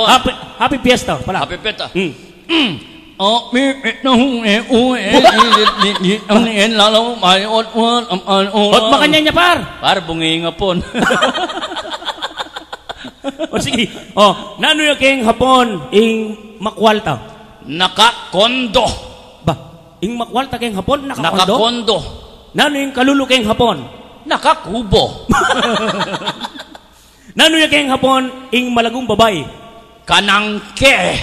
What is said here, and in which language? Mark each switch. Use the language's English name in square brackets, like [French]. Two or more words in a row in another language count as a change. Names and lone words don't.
[English] Happy Fiesta pala. Happy Fiesta. [Pampanga] Ot makanya niya par. Par bungi nga pon. O sige. Nano yung kayong Hapon ing makwalta? Nakakondo. Ba, ing makwalta kayong Hapon nakakondo? Nakakondo. Nano yung kalulu kayong Hapon? Nakakubo. Nano yung kayong Hapon ing malagong babae? Kanangke.